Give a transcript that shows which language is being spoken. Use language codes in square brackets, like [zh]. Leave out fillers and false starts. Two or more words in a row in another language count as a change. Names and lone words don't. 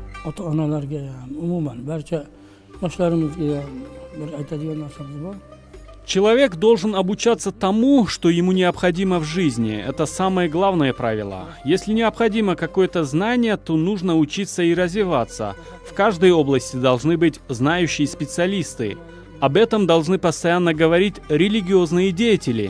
[uz] Ota-onalarga ham umuman barcha yoshlarimizga bir aytadigan narsamiz bor. [ru] Человек должен обучаться тому, что ему необходимо в жизни. Это самое главное правило. Если необходимо какое-то знание, то нужно учиться и развиваться. В каждой области должны быть знающие специалисты. Об этом должны постоянно говорить религиозные деятели.